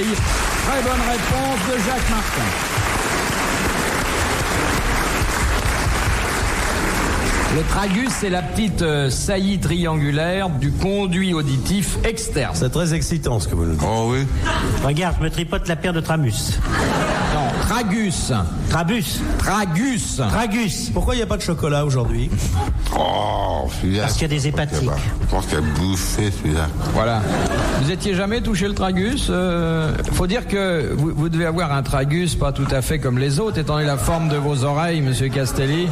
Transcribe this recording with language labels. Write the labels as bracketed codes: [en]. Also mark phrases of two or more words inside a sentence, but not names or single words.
[fr] Très bonne réponse de Jacques Martin. Le tragus, c'est la petite saillie triangulaire du conduit auditif externe. C'est très excitant ce que vous nous dites. Oh oui. Regarde, je me tripote la paire de Tramus. Non, tragus. Trabus. Tragus. Tragus. Pourquoi il n'y a pas de chocolat aujourd'hui? Oh, celui-là. Parce qu'il y a des hépatiques. Je pense qu'il a bouffé celui-là. Voilà. Vous étiez jamais touché le tragus? Faut dire que vous devez avoir un tragus pas tout à fait comme les autres, étant donné la forme de vos oreilles, Monsieur Castelli.